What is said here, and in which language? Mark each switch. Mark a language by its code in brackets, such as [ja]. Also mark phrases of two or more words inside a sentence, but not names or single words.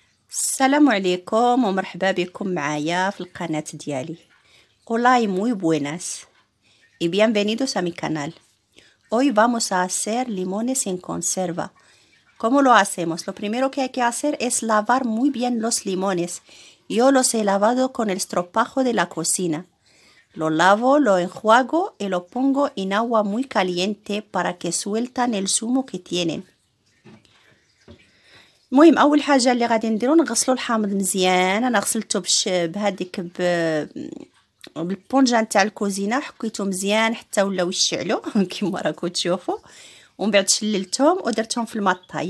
[ar] السلام عليكم ومرحبا بكم معايا في القناة ديالي. [es] Hola y muy buenas y bienvenidos a mi canal. Hoy vamos a hacer limones en conserva. ¿Cómo lo hacemos? Lo primero que hay que hacer es lavar muy bien los limones. Yo los he lavado con el estropajo de la cocina. Lo lavo, lo enjuago y lo pongo en agua muy caliente para que sueltan el zumo que tienen. [ar] المهم اول حاجه اللي غادي نديرو نغسلو الحامض مزيان. انا غسلته بهذيك بالبونجا نتاع الكوزينه، حكيته مزيان حتى ولاو يشعلوا كيما راكم تشوفوا، ومن بعد شللتهم ودرتهم في الماء الطايب.